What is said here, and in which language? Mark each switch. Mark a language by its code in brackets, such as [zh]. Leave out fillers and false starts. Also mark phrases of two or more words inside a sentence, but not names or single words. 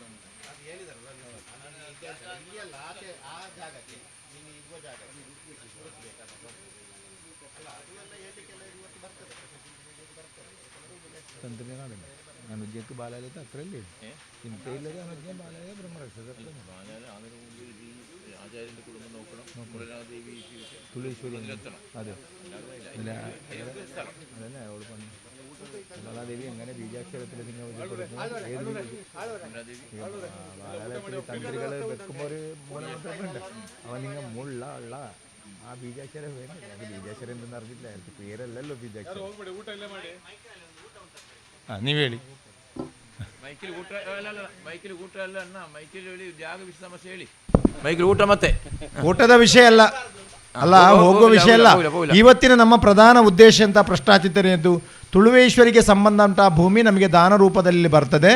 [kn] ಅನುಜ್ಞಕ್ಕೆ ಬಾಲಾಲಯ ಹತ್ರಲ್ಲಿ ಚಿಂತೆ ಇಲ್ಲದೆ ಅನುಜ್ಞ ಬಾಲಾಲಯ ಬ್ರಹ್ಮರಕ್ಷಕ [ml] ತುಳೇಶ್ವರಿ അതെ അതന്നെ അവൾ പറഞ്ഞു ബാലാദേവി എങ്ങനെ ബീജാക്ഷരത്തിൽ നിങ്ങൾ ബാലാലയത്തിൽ തന്ത്രികൾ വെക്കുമ്പോൾ ഒരു മൂലമന്ത്രമുണ്ട്. അവൻ നിങ്ങൾ മുള്ള ഉള്ള ആ ബീജാക്ഷരം വേണം. ഞങ്ങൾക്ക് ബീജാക്ഷരം എന്തെന്ന് അറിഞ്ഞില്ല, എനിക്ക് പേരല്ലല്ലോ ബീജാക്ഷരം. [kn] ನೀವು ಹೇಳಿ. ಮೈಕಲ್ ಊಟ ಮೈಕಲ್ ಊಟ ಅಲ್ಲ ಅಣ್ಣ, ಮೈಕಲ್ ಹೇಳಿ ಜಾಗ ವಿಷಯ ಸಮಸ್ಯೆ ಹೇಳಿ. ಮೈಕಲ್ ಊಟ ಮತ್ತೆ ಊಟದ ವಿಷಯ ಅಲ್ಲ, ಅಲ್ಲ ಹೋಗುವ ವಿಷಯ ಅಲ್ಲ. ಇವತ್ತಿನ ನಮ್ಮ ಪ್ರಧಾನ ಉದ್ದೇಶ ಅಂತ ಪ್ರಶ್ನಾಚಿತನೆಯದ್ದು ತುಳುವೇಶ್ವರಿಗೆ ಸಂಬಂಧ ಉಂಟ ಭೂಮಿ ನಮಗೆ ದಾನ ರೂಪದಲ್ಲಿ ಬರ್ತದೆ.